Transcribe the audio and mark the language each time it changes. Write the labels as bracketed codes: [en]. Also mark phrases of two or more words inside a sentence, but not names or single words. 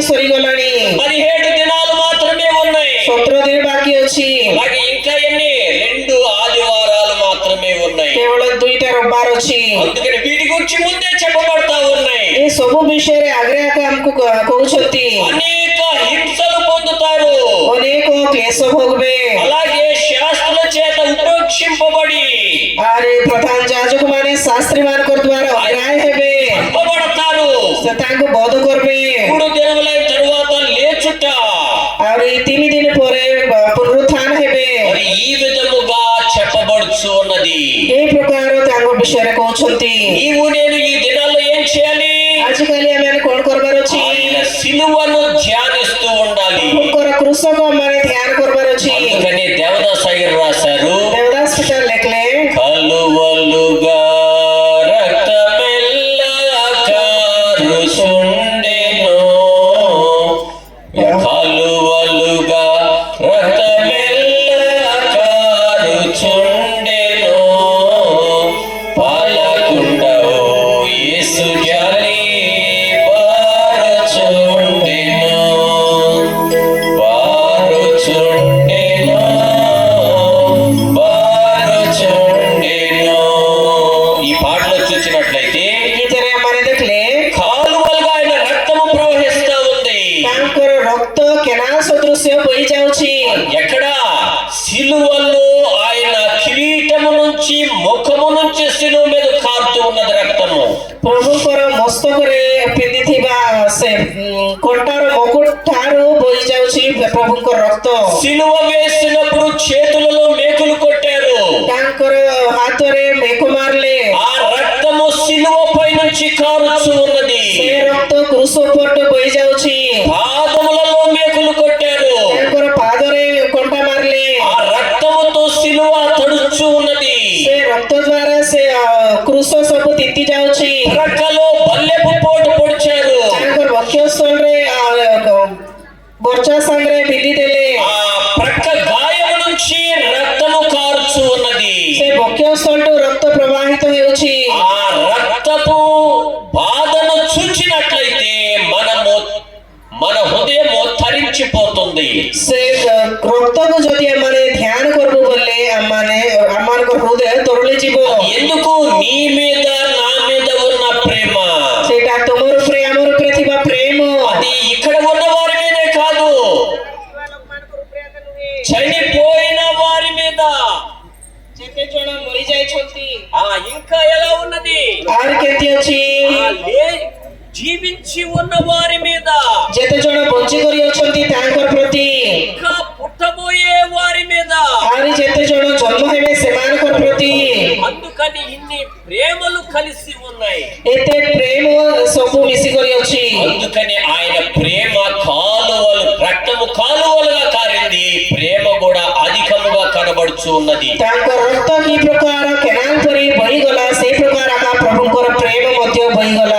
[or] ହୋଇଗଲାଣି [te] 17 దినాలు మాత్రమే ఉన్నాయి [or] 17 ଦିନ ବାକି ଅଛି [te] అలాగే ఇంకా ఎన్ని 2 ఆదివారాలు మాత్రమే ఉన్నాయి [or] କେବଳ 2ଟା ରବିବାର ଅଛି [te] అందుకని వీటి గురించి ముందే చెప్పబడతా ఉన్నాయి [or] ଏ ସବୁ ବିଷୟରେ ଆଗରେ ଆକା ଆମକୁ କହୁଛନ୍ତି [te] అనేక హింసలు పొందుతారు [or] ଅନେକ କ୍ଲେଶ ଭୋଗବେ [te] అలాగే శాస్త్రుల చేత ఉపేక్షింపబడి [or] ଆରେ ପ୍ରଧାନ ଯାଜକ ମାନେ ଶାସ୍ତ୍ରୀ ମାନଙ୍କର ଦ୍ୱାରା ଅଗ୍ରାହ୍ୟ ହେବେ [te] చంపబడతారు [or] ସେ ତାଙ୍କୁ ବଧ କରିବେ [te] 3 దినములైన తరువాత లేచుట [or] ଆହୁରି 3 ଦିନ ପରେ ପୁନରୁତ୍ଥାନ ହେବେ [te] మరి ఈ విధముగా చెప్పబడుచు ఉన్నది [or] এই ପ୍ରକାର ତାଙ୍କ ବିଷୟରେ କହୁଛନ୍ତି [te] నీవు నేను ఈ దినాల్లో ఏం చేయాలి [or] ଆଜିକାଲି ଆମେ କଣ କରିବାର ଅଛି [te] ఆయన సిలువను ధ్యానిస్తూ ఉండాలి [or] ପ୍ରଭୁଙ୍କର କୃଷକ ମାନେ ଧ୍ୟାନ କରିବାର ଅଛି [te] అందుకని దేవదాస్ అయ్యర్ రాశారు [or] ଦେବଦାସ ପିତା ଲେଖିଲେ [te] కలువలుగా రక్తమెల్లా కారుచుండెను కలువలుగా రక్తమెల్లా కారుచుండెను పాలకుండవు యేసు జాలి పారుచుండెను పారుచుండెను పారుచుండెను ఈ పాటలో చూసినట్లయితే [or] ଗୀତରେ ଆମେ ଦେଖିଲେ [te] కాలువలుగా ఆయన రక్తము ప్రవహిస్తా ఉంది [or] ତାଙ୍କର ରକ୍ତ କେନାଲ ସଦୃଶ୍ୟ ବୋହି ଯାଉଛି [te] ఎక్కడ సిలువలో ఆయన కిరీటము నుంచి ముఖము నుంచి సిలువ మీద కారుతూ ఉన్నది రక్తము [or] ପ୍ରଭୁଙ୍କର ମସ୍ତକରେ ପିନ୍ଧିଥିବା ସେ କଣ୍ଟାର ମୁକୁଟ ଠାରୁ ବୋହି ଯାଉଛି ପ୍ରଭୁଙ୍କର ରକ୍ତ [te] సిలువ వేసినప్పుడు చేతులలో మేకులు కొట్టారు [or] ତାଙ୍କର ହାତରେ ମେକ ମାରିଲେ [te] ఆ రక్తము సిలువపై నుంచి కారుచూ ఉన్నది [or] ସେ ରକ୍ତ କୃଷ ଉପରଠୁ ବୋହି ଯାଉଛି [te] పాదములలో మేకులు కొట్టారు [or] ତାଙ୍କର ପାଦରେ କଣ୍ଟା ମାରିଲେ [te] ఆ రక్తముతో సిలువ తడుచు ఉన్నది [or] ସେ ରକ୍ତ ଦ୍ୱାରା ସେ କୃଷ ସବୁ ତିତି ଯାଉଛି [te] ప్రక్కలో బల్లెపు పోటు పొడిచారు [or] ତାଙ୍କର ବକ୍ଷସ୍ଥଳରେ ବର୍ଷା ସାଙ୍ଗରେ ବିଧି ଦେଲେ [te] ఆ ప్రక్క గాయము నుంచి రక్తము కారుచు ఉన్నది [or] ସେ ବକ୍ଷସ୍ଥଳଠୁ ରକ୍ତ ପ୍ରବାହିତ ହେଉଛି [te] ఆ రక్తపు బాధను చూచినట్లయితే మన హృదయము తరించిపోతుంది [or] ସେ ରକ୍ତକୁ ଯଦି ଆମେ ଧ୍ୟାନ କରିବୁ ବୋଲେ ଆମମାନଙ୍କ ହୃଦୟ ତରଳି ଯିବ [te] ఎందుకు నీ మీద నా మీద ఉన్న ప్రేమ [or] ସେଇଟା ତୁମର ଉପରେ ଆମର ଉପରେ ଥିବା ପ୍ରେମ [te] అది ఇక్కడ ఉన్న వారి మీదే కాదు చనిపోయిన వారి మీద [or] ଯେତେ ଜଣ ମରିଯାଇଛନ୍ତି [te] ఆ ఇంకా ఎలా ఉన్నది [or] ଆହୁରି କେମିତି ଅଛି [te] జీవించి ఉన్న వారి మీద [or] ଯେତେ ଜଣ ବଞ୍ଚି କରି ଅଛନ୍ତି ତାଙ୍କର ପ୍ରତି [te] ఇంకా పుట్టబోయే వారి మీద [or] ଆହୁରି ଯେତେ ଜଣ ଜନ୍ମ ହେବେ ସେମାନଙ୍କର ପ୍ରତି [te] అందుకని ఇన్ని ప్రేమలు కలిసి ఉన్నాయి [or] ଏତେ ପ୍ରେମ ସବୁ ମିଶିକରି ଅଛି [te] అందుకని ఆయన ప్రేమ కాలువలు రక్తము కాలువలుగా కారింది ప్రేమ కూడా అధికముగా కనబడుచు ఉన్నది [or] ତାଙ୍କ ରକ୍ତ କି ପ୍ରକାର କେନାଲ ପରି ବହିଗଲା ସେଇ ପ୍ରକାର ଆକା ପ୍ରଭୁଙ୍କର ପ୍ରେମ ମଧ୍ୟ ବହିଗଲା